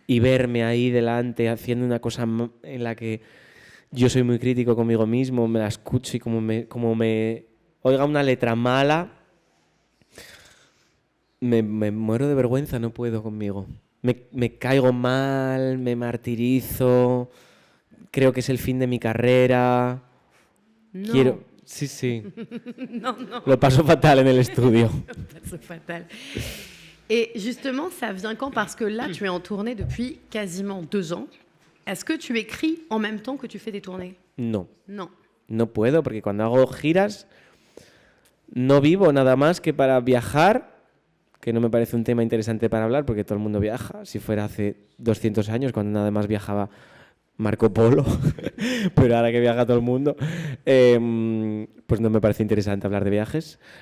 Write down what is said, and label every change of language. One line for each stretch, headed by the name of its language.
Spanish: Y verme ahí delante haciendo una cosa en la que yo soy muy crítico conmigo mismo, me la escucho y como me oiga una letra mala, me muero de vergüenza, no puedo conmigo. Me caigo mal, me martirizo, creo que es el fin de mi carrera. No. Sí. No. Lo paso fatal en el estudio.
French: Lo paso fatal. Et justement, ça vient quand? Parce que là, tu es en tournée depuis quasiment 2 ans. Est-ce que tu écris en même temps que tu fais des tournées?
Spanish: No. No. No puedo, porque cuando hago giras no vivo nada más que para viajar, que no me parece un tema interesante para hablar, porque todo el mundo viaja. Si fuera hace 200 años, cuando nada más viajaba Marco Polo, pero ahora que viaja todo el mundo, pues no me parece interesante hablar de viajes.